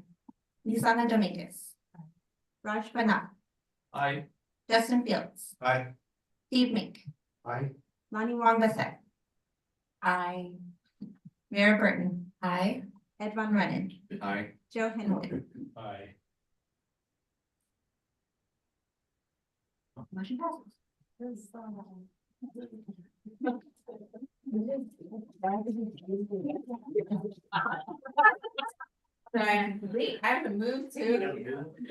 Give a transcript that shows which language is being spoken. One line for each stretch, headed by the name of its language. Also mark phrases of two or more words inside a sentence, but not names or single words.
English: Lisana Dominguez. Raj Banat. Aye. Justin Fields. Aye. Steve Mink. Aye. Lonnie Wong-Bissett. Aye. Mayor Burton. Aye. Ed Von Rennen. Aye. Joe Henwood. Aye. Motion passes. Sorry, I have to move too.